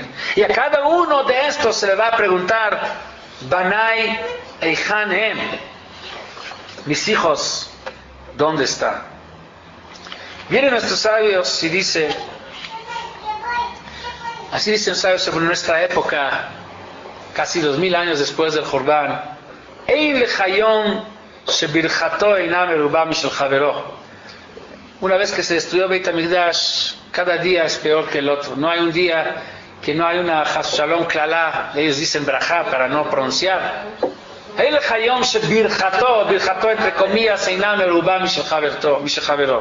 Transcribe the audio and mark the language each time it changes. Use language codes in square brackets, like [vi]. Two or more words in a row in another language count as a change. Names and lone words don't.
[es] Y a cada uno de estos se le va a preguntar, [he] בני איפה הם, [es] mis hijos, ¿dónde están? Vienen nuestros sabios y dice, así dicen los sabios sobre nuestra época, casi 2000 años después del Jordán, [he] אין לך יום שברכתו אינה מרובה משל חבירו. [es] Una vez que se destruyó Beit HaMikdash, cada día es peor que el otro. No hay un día que no hay una [he] חס שלום קללה, [es] ellos dicen brajá para no pronunciar. [he] אין לך יום שברכתו, ברכתו [es] entre comillas, [he] אינה מרובה משל חבירו.